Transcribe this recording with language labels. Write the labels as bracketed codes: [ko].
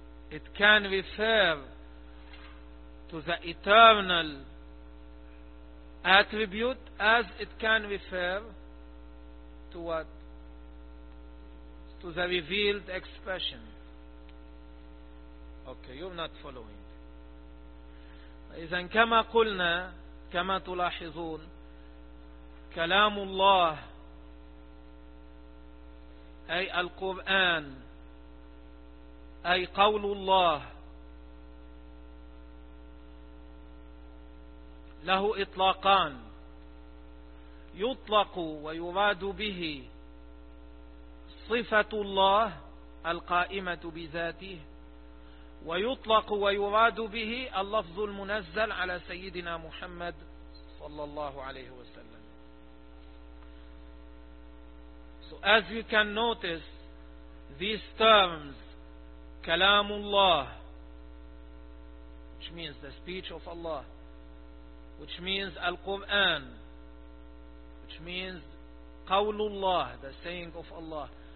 [en] It can refer to the eternal attribute as it can refer to what? To the revealed expression. Okay, you're not following. [ar] إذن كما قلنا كما تلاحظون كلام الله أي القرآن أي قول الله لا له إطلاقان يطلق ويراد به صفة الله القائمة بذاته، ويطلق ويراد به اللفظ المنزل على سيدنا محمد صلى الله عليه وسلم. [en] So as you can notice, these terms, كلام الله, which means the speech of Allah, which means Al-Quran, which means Qawlullah, the saying of Allah.